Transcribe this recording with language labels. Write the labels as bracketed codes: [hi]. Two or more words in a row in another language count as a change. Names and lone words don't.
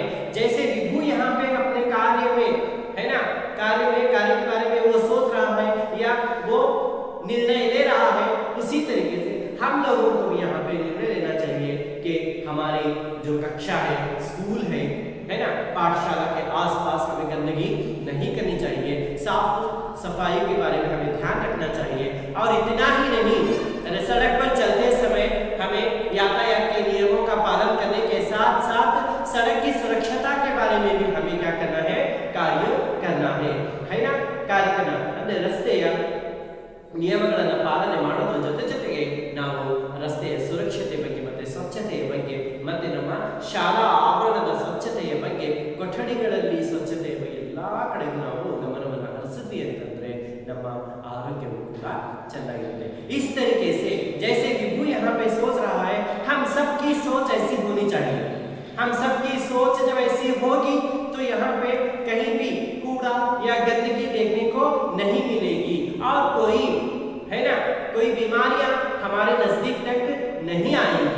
[hi] जैसे विभू यहाँ पे अपने कार्य में है ना, कार्य के बारे में वो सोच रहा है या वो निर्णय ले रहा है, उसी तरीके से हम लोगों को भी यहाँ पे निर्णय लेना चाहिए कि हमारे जो कक्षा है, स्कूल है ना, पाठशाला के आसपास हमें गंदगी नहीं करनी चाहिए, साफ सफाई के बारे में हमें ध्यान रखना चाहिए. और इतना ही नहीं, सड़क पर चलते समय हमें यातायात के नियमों का पालन करने के साथ साथ सड़क की सुरक्षता के बारे में भी हमें क्या करना है, कार्य करना है ना. कार्य करना [kn] ಅಂದ್ರೆ ರಸ್ತೆಯ ನಿಯಮಗಳನ್ನು ಪಾಲನೆ ಮಾಡೋದ್ರ ಜೊತೆಗೆ ನಾವು ರಸ್ತೆಯ ಸುರಕ್ಷತೆ ಬಗ್ಗೆ ಮತ್ತೆ ಸ್ವಚ್ಛತೆಯ ಬಗ್ಗೆ ಮತ್ತೆ ನಮ್ಮ ಶಾಲಾ ಆವರಣದ ಸ್ವಚ್ಛತೆಯ ಬಗ್ಗೆ, ಕೊಠಡಿಗಳಲ್ಲಿ ಸ್ವಚ್ಛತೆಯ ಬಗ್ಗೆ ಎಲ್ಲಾ ಕಡೆಗೂ ನಾವು ಗಮನವನ್ನು ಹರಿಸಿದ್ವಿ ಅಂತಂದ್ರೆ ನಮ್ಮ ಆರೋಗ್ಯವು ಕೂಡ ಚೆನ್ನಾಗಿರುತ್ತೆ. [hi] इस तरीके से जैसे विभू यहाँ पे सोच रहा है, हम सबकी सोच ऐसी होनी चाहिए. हम सबकी सोच जब ऐसी होगी तो यहाँ पे कहीं भी कूड़ा या गंदगी देखने को नहीं मिलेगी और कोई है ना, कोई बीमारियां हमारे नजदीक तक नहीं आएंगी.